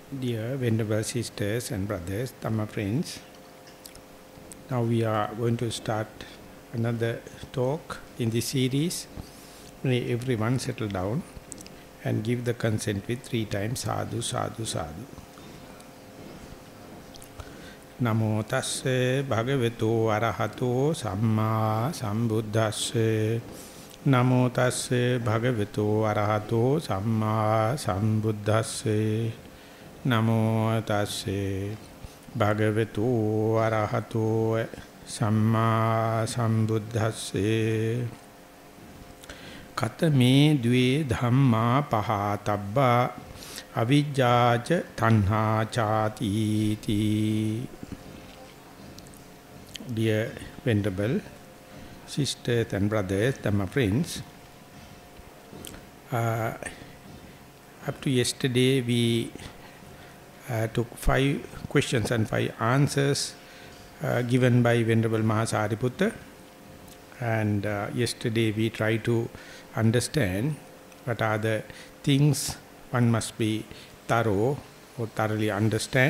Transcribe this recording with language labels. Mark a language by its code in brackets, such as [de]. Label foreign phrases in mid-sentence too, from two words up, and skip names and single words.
[en] Dear Venerable Sisters and Brothers, Dhamma friends, now we are going to start another talk in this series. May everyone settle down and give the consent with 3 times [pi] sadhu, sadhu, sadhu. Namo tasse bhagavato arahato samma sambuddhasse. Namo tasse bhagavato arahato samma sambuddhasse. Namo tasse bhagavato arahato samma sambuddhasse. Katame dve dhamma pahatabba avijjāca tanhā chātīti. [en] Dear Venerable Sisters and Brothers, Dhamma friends, up to yesterday we took 5 questions and 5 answers given by Venerable Maha and yesterday we tried to understand what are the things one must be thorough or thoroughly understand.